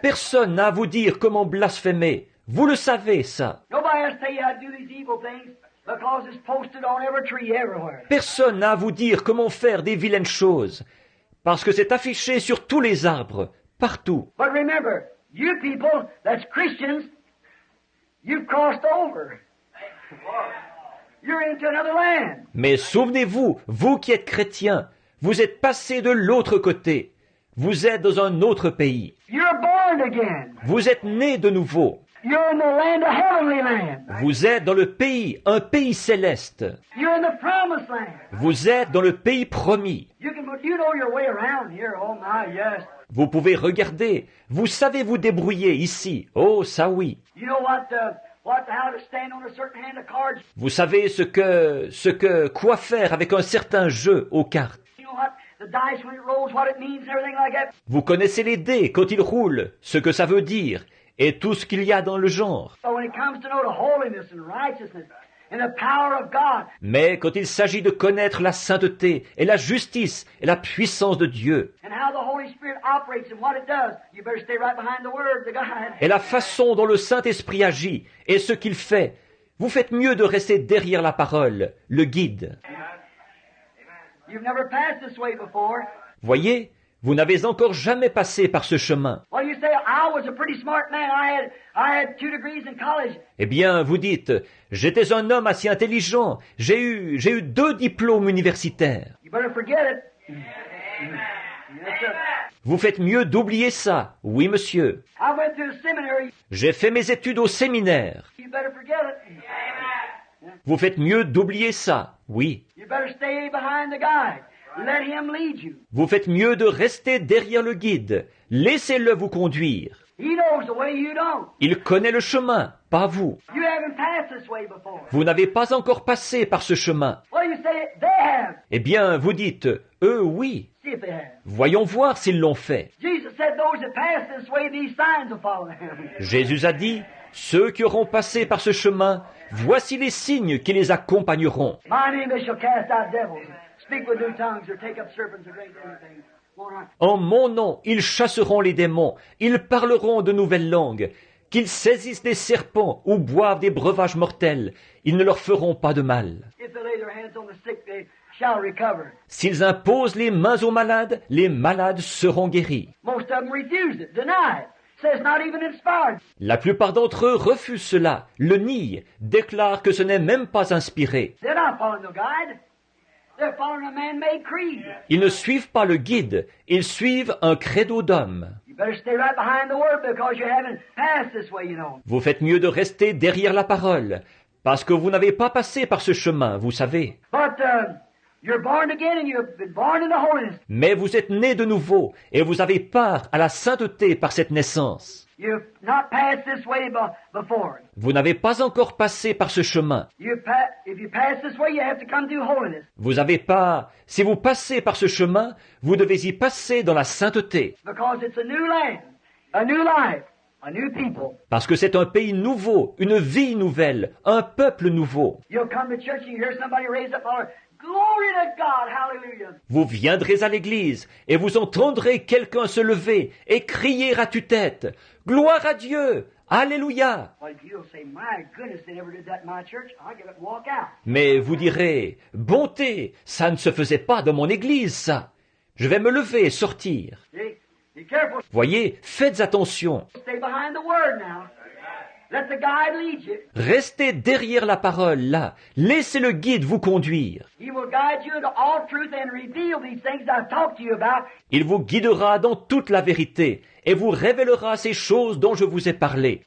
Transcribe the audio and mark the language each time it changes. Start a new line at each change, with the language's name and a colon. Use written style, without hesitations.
French: Personne n'a à vous dire comment blasphémer. Vous le savez, ça.
English: Nobody has to tell you how to do these evil things because it's posted on every tree everywhere.
French: Personne n'a à vous dire comment faire des vilaines choses. Parce que c'est affiché sur tous les arbres, partout.
English: But remember, you people that's Christians, you've crossed over. You're into another land.
French: Mais souvenez-vous, vous qui êtes chrétiens, vous êtes passés de l'autre côté. Vous êtes dans un autre pays.
English: You're born again.
French: Vous êtes nés de nouveau.
English: You're in the land of heavenly land.
French: Vous êtes dans le pays, un pays céleste.
English: You're in the promised land.
French: Vous êtes dans le pays promis.
English: You know your way around here. Oh my, yes.
French: Vous pouvez regarder. Vous savez vous débrouiller ici. Oh, ça oui.
English: You know how to stand on a certain hand of cards.
French: Vous savez quoi faire avec un certain jeu aux cartes.
English: You know what the dice when it rolls, what it means and everything like that.
French: Vous connaissez les dés quand ils roulent, ce que ça veut dire, et tout ce qu'il y a dans le genre.
English: But when it comes to know the holiness and righteousness and the power of God,
French: Mais quand il s'agit de connaître la sainteté et la justice et la puissance de Dieu,
English: and how the Holy Spirit operates and what it does, you better stay right behind the Word, the God.
French: et la façon dont le Saint-Esprit agit et ce qu'il fait, vous faites mieux de rester derrière la parole, le guide.
English: You've never passed this way before.
French: Voyez, vous n'avez encore jamais passé par ce chemin.
English: Well, you say, I was a pretty smart man. I had 2 degrees in college.
French: Eh bien, vous dites, j'étais un homme assez intelligent, j'ai eu 2 diplômes universitaires.
English: You better forget it. Yes, sir.
French: Vous faites mieux d'oublier ça. Oui, monsieur.
English: I went to a seminary.
French: J'ai fait mes études au séminaire.
English: You better forget it.
French: Vous faites mieux d'oublier ça. Oui.
English: You better stay behind the guide. Let him lead you.
French: Vous faites mieux de rester derrière le guide. Laissez-le vous conduire.
English: He knows the way you don't.
French: Il connaît le chemin, pas vous.
English: You haven't passed this way before.
French: Vous n'avez pas encore passé par ce chemin.
English: Well, you say they have.
French: Eh bien, vous dites, eux, oui.
English: See if they have.
French: Voyons voir s'ils l'ont fait.
English: Jesus said those that pass this way, these signs will follow them.
French: Jésus a dit, ceux qui auront passé par ce chemin, voici les signes qui les accompagneront.
English: My name they shall cast out devils, speak with new tongues, or take up serpents, or drink anything. Won't harm.
French: En mon nom, ils chasseront les démons, ils parleront de nouvelles langues, qu'ils saisissent des serpents ou boivent des breuvages mortels, ils ne leur feront pas de mal.
English: If they lay their hands on the sick, they shall recover.
French: S'ils imposent les mains aux malades, les malades seront guéris.
English: Most of them refuse it, deny it. Says not even inspired.
French: La plupart d'entre eux refusent cela, le nient, déclarent que ce n'est même pas inspiré.
English: They're not following no guide. They're following a man-made creed.
French: Ils ne suivent pas le guide, ils suivent un credo d'homme.
English: You better stay right behind the Word because you haven't passed this way, you know.
French: Vous faites mieux de rester derrière la parole, parce que vous n'avez pas passé par ce chemin, vous savez.
English: But you're born again and you've been born into holiness.
French: Mais vous êtes nés de nouveau, et vous avez part à la sainteté par cette naissance.
English: You've not passed this way before.
French: Vous n'avez pas encore passé par ce chemin.
English: If you pass this way, you have to come through holiness.
French: Vous n'avez pas... Si vous passez par ce chemin, vous devez y passer dans la sainteté.
English: Because it's a new land, a new life, a new people.
French: Parce que c'est un pays nouveau, une vie nouvelle, un peuple nouveau.
English: You'll come to church and you hear somebody raise up and holler, glory to God, hallelujah.
French: Vous viendrez à l'église et vous entendrez quelqu'un se lever et crier à tue-tête, « Gloire à Dieu! Alléluia !»
English: Well, you'll say, my goodness, they never did that in my church. I'll get up and walk out.
French: Mais vous direz, « Bonté, ça ne se faisait pas dans mon église, ça. Je vais me lever et sortir. »
English: See? Be careful.
French: Voyez, faites attention.
English: Stay behind the Word now. Let the guide lead you.
French: Restez derrière la parole, là. Laissez le guide vous conduire.
English: He will guide you into all truth and reveal these things I've talked to you about.
French: Il vous guidera dans toute la vérité et vous révélera ces choses dont je vous ai parlé.